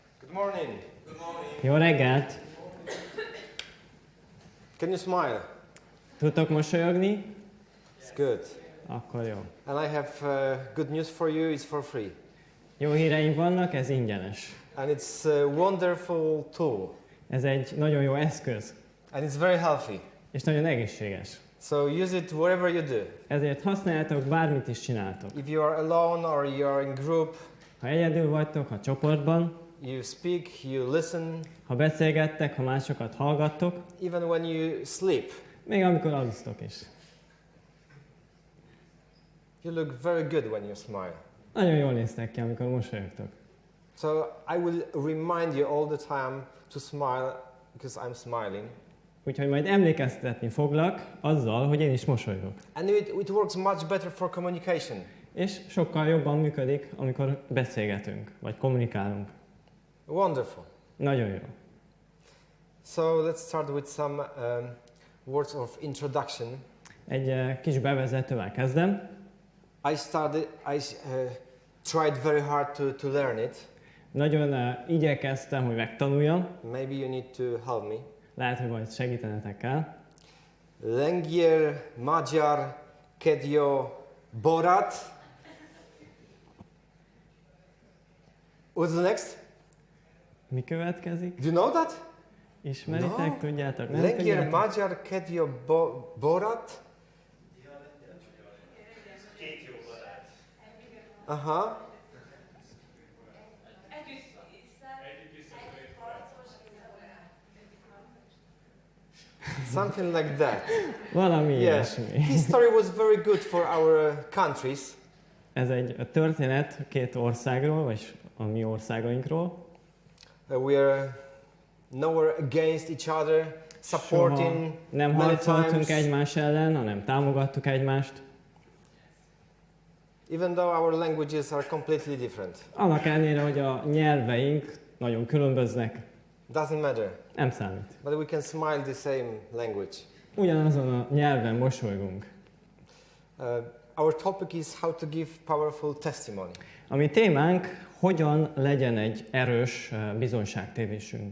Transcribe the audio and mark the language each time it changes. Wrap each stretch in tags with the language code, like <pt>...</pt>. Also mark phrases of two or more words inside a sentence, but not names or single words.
<en>Morning.</en> <hu>Jó reggelt!</hu> <en>Can you smile?</en> <hu>Tudtok mosolyogni?</hu> <en>It's good.</en> <hu>Akkor jó.</hu> <en>And I have good news for you. It's for free.</en> <hu>Jó híreim vannak, ez ingyenes.</hu> <en>And it's a wonderful tool.</en> <hu>Ez egy nagyon jó eszköz.</hu> <en>And it's very healthy.</en> <hu>És nagyon egészséges.</hu> <en>So use it wherever you do.</en> <hu>Ezért használjátok, bármit is csináltok.</hu> <en>If you are alone or you are in group,</en> <hu>Ha egyedül vagytok, ha csoportban,</hu> <en>you speak, you listen,</en> <hu>ha beszélgettek, ha másokat hallgattok,</hu> <en>even when you sleep.</en> <hu>még amikor alusztok is.</hu> <en>You look very good when you smile.</en> <hu>Nagyon jól néztek ki, amikor mosolyogtok.</hu> <en>So I will remind you all the time to smile because I'm smiling.</en> <hu>Úgyhogy majd emlékeztetni foglak azzal, hogy én is mosolygok.</hu> <en>And it works much better for communication.</en> <hu>És sokkal jobban működik, amikor beszélgetünk, vagy kommunikálunk.</hu> <en>Wonderful.</en> <hu>Nagyon jó.</hu> <en>So let's start with some words of introduction.</en> <hu>Egy kis bevezetővel kezdem.</hu> <en>I tried very hard to learn it.</en> <hu>Nagyon igyekeztem, hogy megtanuljam.</hu> <en>Maybe you need to help me.</en> <hu>Lehet, hogy majd segítenetek kell. Lengyel, magyar, kedjo, borat.</hu> <en>What's the next?</en> <hu>Mi következik?</hu> <en>Do you know that?</en> <hu>Ismeritek?</hu> <en>No.</en> <hu>Tudjátok? Nem Lengyel, tudjátok? magyar, kedjo, borat. Aha.</hu> <en>Something like that.</en> <hu>Valami</hu> <en>Yeah.</en> <hu>ilyesmi.</hu> <en>History was very good for our countries.</en> <hu>Ez egy történet két országról, vagy a mi országainkról.</hu> <en>We are nowhere against each other, supporting</en> <hu>Soha nem</hu> <en>many</en> <hu>harcoltunk</hu> <en>times.</en> <hu>egymás ellen, hanem támogattuk egymást.</hu> <en>Even though our languages are completely different.</en> <hu>Annak ellenére, hogy a nyelveink nagyon különböznek,</hu> <en>Doesn't matter.</en> <hu>nem számít.</hu> <en>But we can smile the same language.</en> <hu>Ugyanazon a nyelven mosolygunk.</hu> <en>Our topic is how to give powerful testimony.</en> <hu>A mi témánk, hogyan legyen egy erős bizonyságtevésünk.</hu>